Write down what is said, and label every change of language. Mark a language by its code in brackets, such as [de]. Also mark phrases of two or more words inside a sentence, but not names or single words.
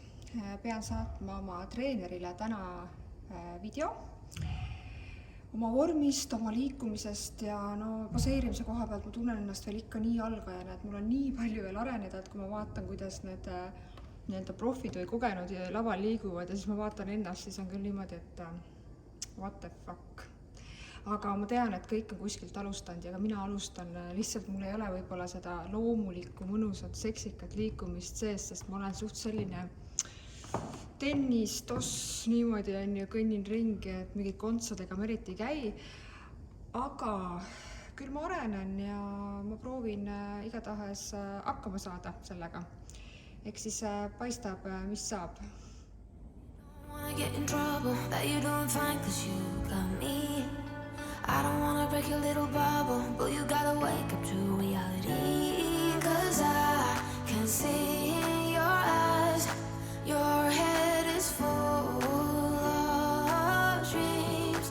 [et] Pean saatma oma treenerile täna video oma vormist, oma liikumisest ja poseerimise koha pealt ma tunnen ennast veel ikka nii algajana, et mul on nii palju veel areneda, et kui ma vaatan, kuidas need profid või kogenud laval liiguvad ja siis ma vaatan ennast, siis on küll niimoodi, et [en] what the fuck. [et] Aga ma tean, et kõik on kuskilt alustanud ja ka mina alustan, lihtsalt mul ei ole võib-olla seda loomulikku, mõnusat, seksikat liikumist sees, sest ma olen suht selline tennis, toss, niimoodi on ju, kõnnin ringi, et mingid kontsadega ma eriti ei käi. Aga küll ma arenen ja ma proovin igatahes hakkama saada sellega. Ehk siis paistab, mis saab. [en] I don't wanna break your little bubble, but you gotta wake up to reality. 'Cause I can see in your eyes, your head is full of dreams.